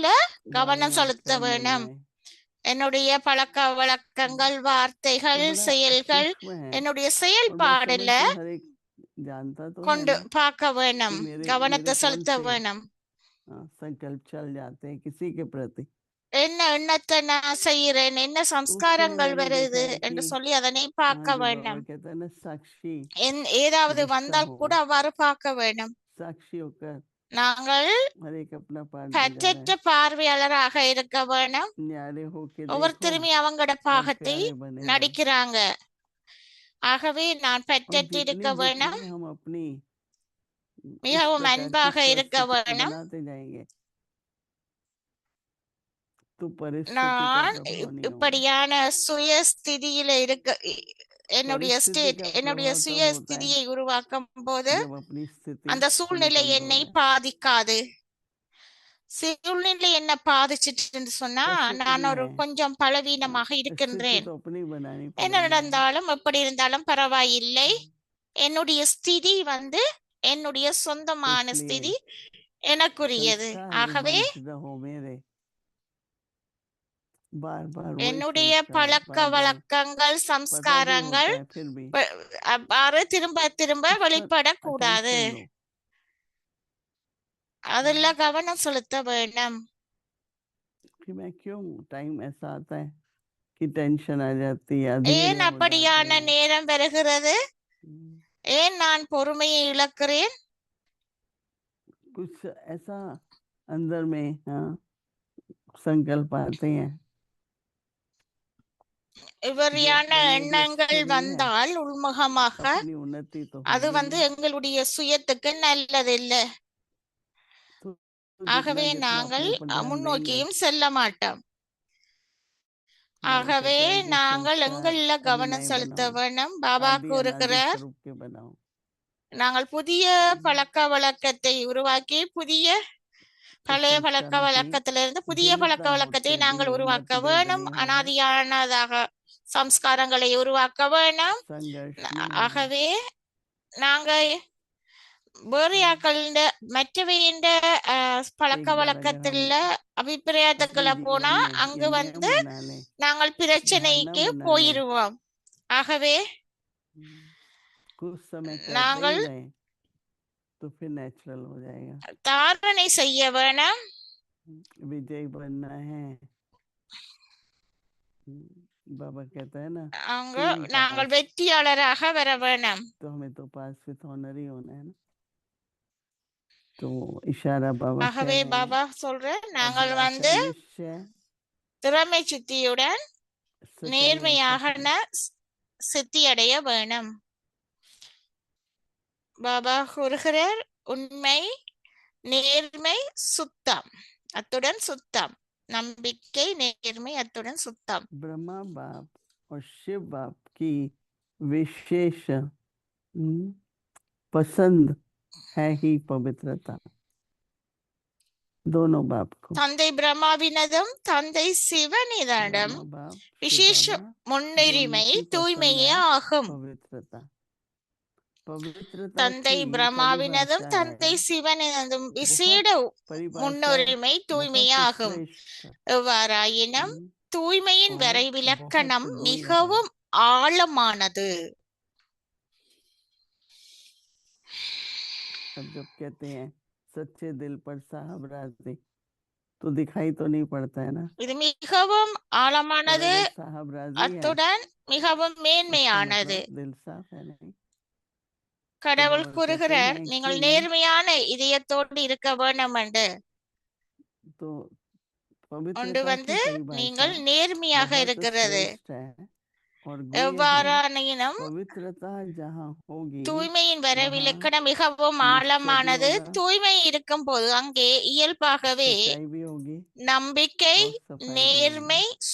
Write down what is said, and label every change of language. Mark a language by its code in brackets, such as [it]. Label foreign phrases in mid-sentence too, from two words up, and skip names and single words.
[hi] वाणी [ta] கவனம் [hi] और [ta] செலுத்த [hi] कर्म [ta] வேணும். [hi] बनाए। [ta] என்னுடைய பழக்க வழக்கங்கள், [hi] तो [ta] வார்த்தைகள், [hi] बड़ा [ta] செயல்கள், [hi] सूक्ष्म है [ta] என்னுடைய [hi] और मैं [ta] செயல்பாடுல [hi] समझती हूँ हर एक जानता तो है [ta] கொண்டு [hi] ना [ta] பார்க்க [hi] कि [ta] வேணும், [hi] मेरे [ta] கவனத்தை [hi] कौन [ta] செலுத்த [hi] से [ta] வேணும். [hi] संकल्प चल जाते हैं किसी के प्रति। [ta] என்ன எண்ணத்தை நான் செய்யறேன், என்ன [hi] तो उसके लिए [ta] சம்ஸ்காரங்கள் [hi] मैंने [ta] வருது [hi] देखा है [ta] என்று [hi] कि [ta] சொல்லி அதனை பார்க்க [hi] जो बाबा [ta] வேண்டும். [hi] कहता है ना साक्षी [ta] ஏதாவது [hi] दृष्टा [ta] வந்தால் [hi] हो, [ta] கூட அவ்வாறு பார்க்க வேண்டும். [hi] साक्षी होकर [ta] நாங்கள் [hi] हर एक अपना पार्ट बजा रहा [ta] பற்றற்ற [hi] है। [ta] பார்வையாளராக இருக்க வேணும். [hi] न्यारे होके देखो [ta] ஒவ்வொருத்தருமே அவங்களோட [hi] और [ta] பாகத்தை [hi] प्यारे बने रहो। [ta] நடிக்கிறாங்க. ஆகவே நான் [hi] और [ta] பற்றற்று [hi] जितनी [ta] இருக்க வேணும், [hi] जितनी हम अपनी इस [ta] மிகவும் [hi] प्रकार की [ta] அன்பாக இருக்க [hi] परिस्थिति [ta] வேணும். [hi] बनाते जाएंगे तो परिस्थिति का [ta] நான் [hi] प्रभाव नहीं होगा। [ta] இப்படியான சுயஸ்திதியில இருக்க என்னுடைய [hi] परिस्थिति का [ta] என்னுடைய [hi] प्रभाव तब होता है [ta] சுயஸ்திதியை உருவாக்கும் போது [hi] जब अपनी स्थिति [ta] அந்த [hi] थोड़ी [ta] சூழ்நிலை [hi] कमजोर [ta] என்னை [hi] है। [ta] பாதிக்காது. சூழ்நிலை என்ன பாதிச்சிட்டு சொன்னா [hi] कैसे [ta] நான் [hi] भी [ta] ஒரு [hi] है [ta] கொஞ்சம் பலவீனமாக [hi] स्थिति [ta] இருக்கின்றேன். [hi] तो अपनी बनानी [ta] என்ன [hi] पड़ेगी। [ta] நடந்தாலும் எப்படி இருந்தாலும் பரவாயில்லை. என்னுடைய ஸ்திதி என்னுடைய சொந்தமான [hi] इसलिए [ta] ஸ்திதி எனக்குரியது. [hi] संस्कार [ta] ஆகவே [hi] विमंच रहो मेरे, बार बार वही [ta] என்னுடைய [hi] संस्कार [ta] பழக்க [hi] बार बार [ta] வழக்கங்கள், [hi] पता भी [ta] சம்ஸ்காரங்கள் [hi] होता है फिर भी [ta] அவ்வாறு திரும்ப திரும்ப [hi] उस पर [ta] வெளிப்படக்கூடாது. [hi] attention दो। [ta] அதுல கவனம் செலுத்த வேணும். [hi] कि मैं क्यों टाइम ऐसा आता है कि टेंशन आ जाती है, अधीर [ta] ஏன் [hi] हो जाते [ta] அப்படியான [hi] हैं। [ta] நேரம் வருகிறது? ஏன் நான் பொறுமையை இழக்கிறேன்? [hi] कुछ ऐसा अंदर में संकल्प आते हैं [ta] இவரியான [hi] जो मेरे [ta] எண்ணங்கள் [hi] अच्छे नहीं है, [ta] வந்தால் உள்முகமாக [hi] अपनी उन्नति तो [ta] அது [hi] होगी नहीं। [ta] எங்களுடைய சுயத்துக்கு நல்லதில்லை. [hi] तो [ta] ஆகவே [hi] जितना जितना [ta] நாங்கள் [hi] अपने ऊपर ध्यान देंगे [ta] முன்னோக்கியும் செல்ல மாட்டோம். [hi] बाबा [ta] ஆகவே [hi] कहता है कि [ta] நாங்கள் [hi] संस्कार [ta] எங்கள [hi] अभी [ta] கவனம் [hi] नए [ta] செலுத்த [hi] बनाओ, [ta] வேணும். பாபா [hi] आदि अनादि [ta] கூறுகிறார், [hi] स्वरूप के बनाओ। [ta] நாங்கள் புதிய பழக்க வழக்கத்தை உருவாக்கி [hi] तो [ta] பழைய பழக்க [hi] संस्कारों की [ta] வழக்கத்திலிருந்து புதிய பழக்க [hi] भिन्नता [ta] வழக்கத்தை [hi] होते [ta] நாங்கள் [hi] भी [ta] உருவாக்க [hi] मतभेद [ta] வேணும். [hi] नहीं होगा, [ta] அனாதியானதாக சம்ஸ்காரங்களை உருவாக்க வேணும். [hi] संघर्ष नहीं होगा। [ta] ஆகவே நாங்க வேறையாக்கள மற்றவையின் பழக்க [hi] एक बार अगर हम [ta] வழக்கத்துல [hi] अपने [ta] அபிப்பிராயத்துக்குள்ள [hi] जीवन [ta] போனா [hi] में [ta] அங்கு [hi] ये नियम बना लें, [ta] நாங்கள் [hi] धारणा [ta] பிரச்சனைக்கு [hi] बना लें, [ta] போயிருவோம். ஆகவே [hi] कुछ समय करते [ta] நாங்கள் [hi] ही रहें तो फिर नेचुरल हो जाएगा। [ta] தாரணை செய்ய வேணும். [hi] विजय बनना है, बाबा कहता है ना [ta] அங்கு [en] to be [ta] நாங்கள் [en] passed, [ta] வெற்றியாளராக வர வேணும். [hi] तो हमें तो [en] pass with honour [hi] ही होना है ना। तो इशारा बाबा कह [ta] ஆகவே [hi] रहे हैं [ta] பாபா சொல்ற நாங்கள் வந்து [hi] अभिलाषा निश्चय [ta] திறமை சித்தியுடன் [hi] सच्चाई और [ta] நேர்மையாக [hi] सत्य [ta] சித்தி அடைய வேணும். பாபா கூறுகிறார் உண்மை, நேர்மை, சுத்தம், அத்துடன் சுத்தம். நம்பிக்கை, நேர்மை, அத்துடன் சுத்தம். [hi] ब्रह्मा बाप और शिव बाप की विशेष पसंद है ही पवित्रता. दोनों बाप को [ta] தந்தை பிரம்மாவினதும் தந்தை சிவனிடம் [hi] ब्रह्मा बाप [ta] விசேஷ [hi] शिव बाबा [ta] முன்னுரிமை [hi] दोनों की पसंद [ta] தூய்மையே [hi] है [ta] ஆகும். [hi] पवित्रता. पवित्रता [ta] தந்தை [hi] की [ta] பிரம்மாவினதும் [hi] परिभाषा [ta] தந்தை [hi] है [ta] சிவனினதும் விசேட [hi] परिभाषा [ta] முன்னுரிமை [hi] बहुत [ta] தூய்மையாகும். [hi] श्रेष्ठ. [ta] எவ்வாறாயினும் தூய்மையின் [hi] और [ta] வரைவிலக்கணம் [hi] बहुत गूढ़ है. [ta] மிகவும் ஆழமானது. [hi] अब जब कहते हैं सच्चे दिल पर साहब राजी तो दिखाई तो नहीं पड़ता है ना. [ta] இது மிகவும் [hi] पर [ta] ஆழமானது, [hi] अगर साहब राजी है [ta] அத்துடன் மிகவும் [hi] इसका [ta] மேன்மையானது. [hi] मतलब दिल साफ है नहीं. [ta] கடவுள் [hi] बाबा कहते [ta] கூறுகிறார் [hi] हैं [ta] நீங்கள் [hi] कि [ta] நேர்மையான இதயத்தோடு இருக்க வேண்டும் என்று. [hi] तो [ta] ஒன்று [hi] पवित्रता की [ta] வந்து நீங்கள் [hi] परिभाषा [ta] நேர்மையாக [hi] बहुत [ta] இருக்கிறது. [hi] श्रेष्ठ है और गुह्य है. [ta] எவ்வாறாயினும் [hi] पवित्रता जहाँ होगी [ta] தூய்மையின் [hi] वहाँ [ta] வரவிலக்கணம் மிகவும் [hi] निश्चय भी [ta] ஆழமானது. [hi] होगा, [ta] தூய்மை இருக்கும் போது அங்கே இயல்பாகவே [hi] सच्चाई भी होगी [ta] நம்பிக்கை, [hi] और सफाई भी [ta] நேர்மை, [hi] होगी.